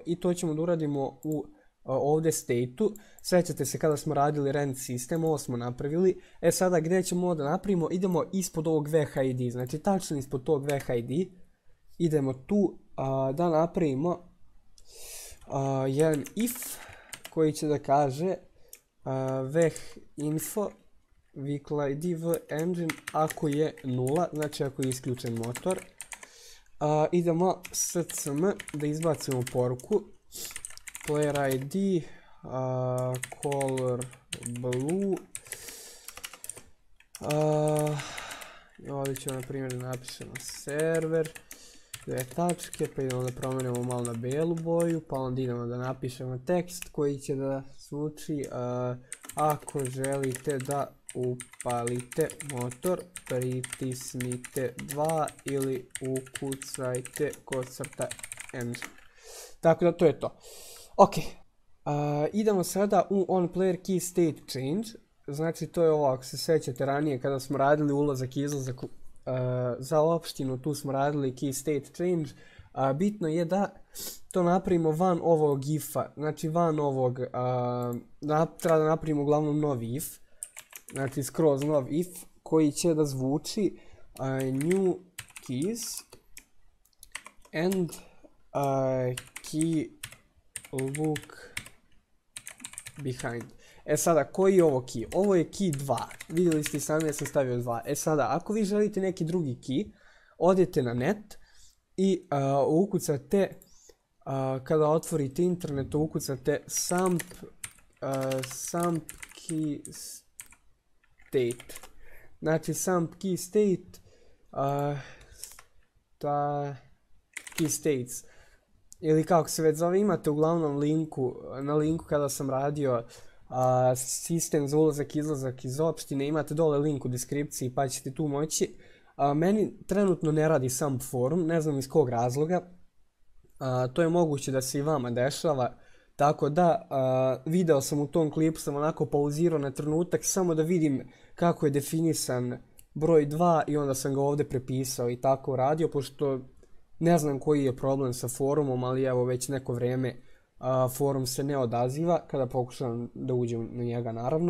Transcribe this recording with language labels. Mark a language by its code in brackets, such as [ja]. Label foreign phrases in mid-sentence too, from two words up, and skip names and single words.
[sr] I to ćemo da uradimo u ovdje state-u. Sjećate se kada smo radili rent sistem, ovo smo napravili. Sada gdje ćemo ovo da napravimo, idemo ispod ovog vhid, znači tačno ispod tog vhid. Idemo tu da napravimo jedan if koji će da kaže veh.info [en] vehicle id v engine [sr] ako je 0, znači ako je isključen motor. Idemo scm da izbacimo poruku [en] player id color blue. [sr] Ovdje ćemo na primjer da napišemo server, dve tačke, pa idemo da promenimo malo na belu boju, pa onda idemo da napišemo tekst koji će da zvuči ako želite da upalite motor, pritisnite 2 ili ukucajte _engine. Tako da to je to. Ok, idemo sada u [en] onPlayer key state change. [sr] Znači to je ovo, ako se sjećate ranije kada smo radili ulazak i izlazak za opštinu, tu smo radili [en] key state change. [sr] Bitno je da to napravimo van ovog if-a, znači van ovog, treba da napravimo uglavnom novi if, znači skroz nov if koji će da zvuči [en] new keys and key look behind. [sr] Sada, koji je ovo key? Ovo je key 2. Vidjeli ste sami da sam stavio 2. Sada, ako vi želite neki drugi key, odete na net i ukucate, kada otvorite internet, ukucate samp [en] key state. [sr] Znači, samp [en] key state, key states. [sr] Ili kako se već zove, imate uglavnom na linku kada sam radio sistem za ulazak i izlazak iz opštine, imate dole link u deskripciji pa ćete tu moći. Meni trenutno ne radi sam forum, ne znam iz kog razloga. To je moguće da se i vama dešava, tako da video sam u tom klipu, sam onako pauzirao na trenutak samo da vidim kako je definisan broj 2 i onda sam ga ovdje prepisao i tako radio, pošto ne znam koji je problem sa forumom, ali evo već neko vrijeme forum se ne odaziva kada pokušam da uđem na njega naravno.